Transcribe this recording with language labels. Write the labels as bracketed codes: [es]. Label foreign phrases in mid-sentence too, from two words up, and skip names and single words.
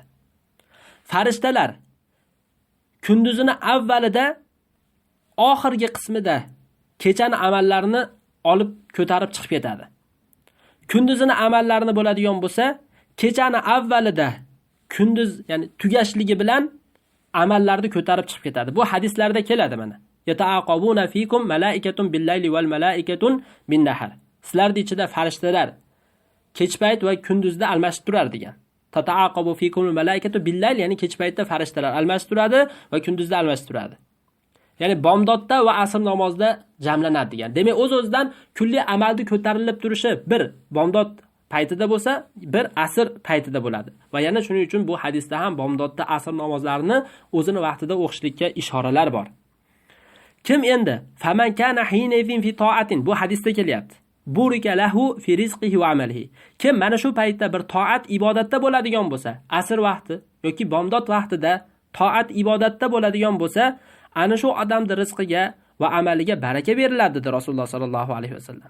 [uz] Farishtalar kunduzini avvalida, oxirgi qismida kechani amallarini olib ko'tarib chiqib ketadi. Kunduzini amallarini bo'ladigan bo'lsa, kechani avvalida kunduz, ya'ni tugashligi bilan amallarni ko'tarib chiqib ketadi. Bu hadislarda keladi mana. [ar] يتعاقبون فيكم ملائكة بالليل والملائكة بالنهار. [uz] Sizlarning ichida farishtalar kech payt va kunduzda almashib turar degan. [ar] تتعاقب فيكم ملائكة بالليل, [uz] ya'ni kech paytda farishtalar almashib turadi va kunduzda almashib turadi. Ya'ni bomdodda va asr namozida jamlanadi degan. Demak, o'z-o'zidan kulli amalni ko'tarilib turishi bir bomdod paytida bo'lsa, bir asr paytida bo'ladi. Va yana shuning uchun bu hadisda ham bomdodda asr namozlarini o'zini vaqtida o'qishlikka ishoralar bor. Kim endi [ar] فمن كان حينئذ في طاعة, [uz] bu hadisda kelyapti. [ar] بورك له في رزقه وعمله. [uz] Kim mana shu paytda bir toat ibodatda bo'ladigan bo'lsa, asr vaqti yoki bomdod vaqtida toat ibodatda bo'ladigan bo'lsa, ana shu odamning rizqiga va amaliga baraka beriladi dedi Rasululloh [ar] صلى الله عليه وسلم.